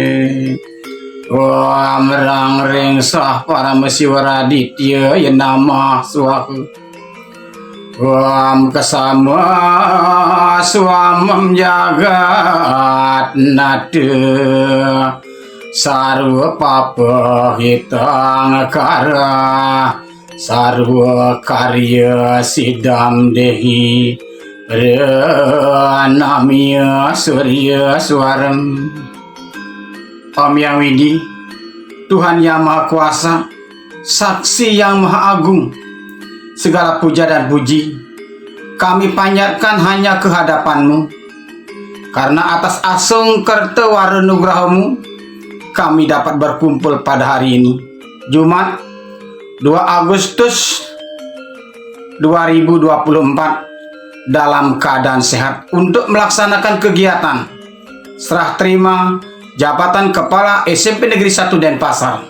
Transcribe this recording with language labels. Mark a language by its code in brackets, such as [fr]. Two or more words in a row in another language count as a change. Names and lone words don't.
[sa] Om Rang Ring Sah Paramesiwaraditya Yanamah Swahu Om Kesama Swamam Jagat Nada Sarwa Papa Hitang Kara Sarwa Karya Sidam Dehi Pranamya Surya Swaram. [id] Om Yang Widi, Tuhan Yang Maha Kuasa, Saksi Yang Maha Agung, segala puja dan puji kami panjatkan hanya kehadapan-Mu, karena atas [ban] asung kerta warenugraha- [id] Mu kami dapat berkumpul pada hari ini, Jumat 2 Agustus 2024, dalam keadaan sehat untuk melaksanakan kegiatan serah terima jabatan Kepala SMP Negeri 1 Denpasar.